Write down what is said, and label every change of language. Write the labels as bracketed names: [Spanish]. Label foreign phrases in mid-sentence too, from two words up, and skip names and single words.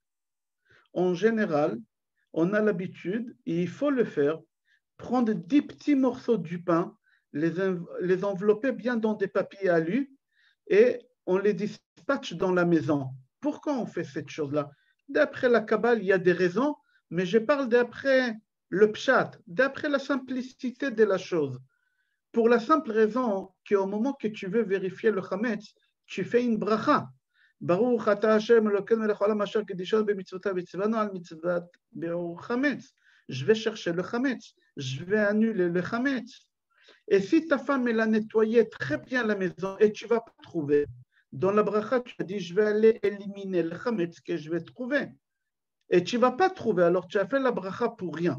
[French] En général, on a l'habitude, et il faut le faire, prendre 10 petits morceaux du pain, les envelopper bien dans des papiers alu, et on les dispatche dans la maison. Pourquoi on fait cette chose-là? D'après la Kabbale, il y a des raisons, mais je parle d'après le pshat, d'après la simplicité de la chose. Pour la simple raison qu'au moment que tu veux vérifier le chametz, tu fais une bracha. [Hebrew] ברוך אתה השם אלוקינו מלך העולם אשר קדשנו במצוותיו וצונו על מצוות ביעור חמץ. [French] Je vais chercher le chametz, je vais annuler le chametz. Et si ta femme elle a nettoyé très bien la maison et tu ne vas pas trouver, dans la bracha tu as dit je vais aller éliminer le chametz que je vais trouver. Et tu ne vas pas trouver, alors tu as fait la bracha pour rien.